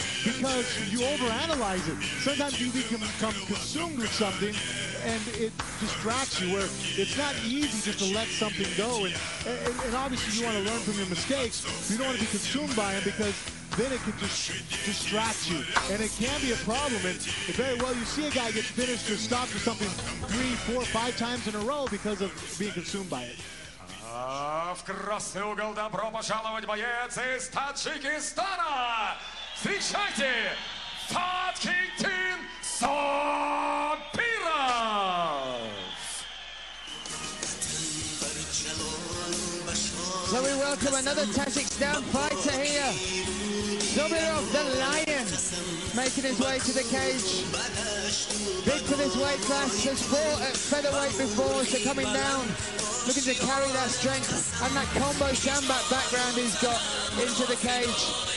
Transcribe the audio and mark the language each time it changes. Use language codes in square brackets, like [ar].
[en] Because you overanalyze it. Sometimes you become consumed with something and it distracts you, where it's not easy just to let something go. And obviously you want to learn from your mistakes. You don't want to be consumed by them, because then it can just distract you, and it can be a problem. And very well, you see a guy get finished or stopped for something 3, 4, 5 times in a row because of being consumed by it. [ru] В красный угол добро пожаловать боец из Таджикистана! Встречайте, Фатхиддин Сабиров! [en] So we welcome another Tajikistan fighter here. Sabirov, the Lion, making his way to the cage. Big for this weight class, has fought at featherweight before, so coming down, looking to carry that strength and that combo Shambat background he's got into the cage.